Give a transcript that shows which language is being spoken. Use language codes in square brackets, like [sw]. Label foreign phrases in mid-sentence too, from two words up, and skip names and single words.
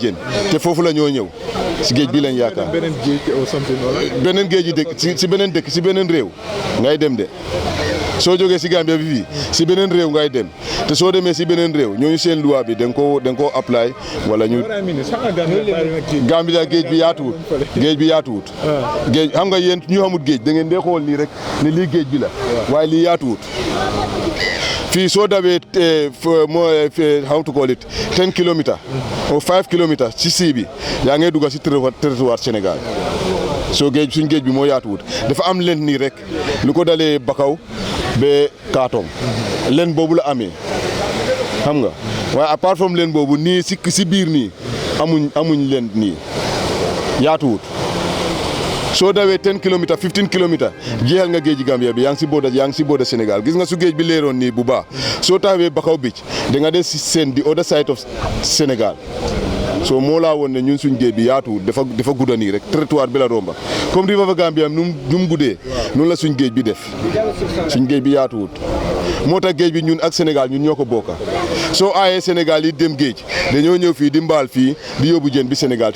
[wo] jën te foofu la ñoo ñëw si géej bi lañ yaakaar beneen géej yi dëkk si beneen dëkk si beneen réew ngay dem de soo jógee si Gambia bi fii si beneen réew ngay dem te soo demee si beneen réew ñooñu seen loi bi da nga koo apply wala ñu Gambia géej bi yaatuwut géej xam nga yéen ñu xamut géej da ngeen dee xool nii rek ne lii géej bi la waaye lii yaatuwut fii soo dawee [en] how to call it 10 kilometers or 5 kilometers [wo] ci sii bi yaa ngay dugg si territoire Sénégal soo géej suñ géej bi moo yaatuwut dafa am leen nii rek lu ko dalee Bakaw ba Kartong leen boobu la amee xam nga waaye [en] apart from [wo] leen boobu nii si biir nii amuñ leen nii yaatuwut soo dawee [fr] 10 kilomètres 15 kilomètres [wo] jeexal nga géeji Gambia bi yaa ngi si booda Sénégal gis nga su géej bi leeroon nii bu baax soo taxawee Bakaw Beach da nga dee si seen [en] the other side of Sénégal [wo] so moo laa woon ne ñun suñ géej bi yaatuwut dafa gudda nii rek territoire bi la romba comme river Gambia nu mu guddee noonu la suñ géej bi def suñ géej bi yaatuwut moo tax géej bi ñun ak Sénégal ñun ñoo ko bokka soo aayee Sénégal yi dem géej dañoo ñëw fii di mbaal fii di yóbbu jën bi Sénégal te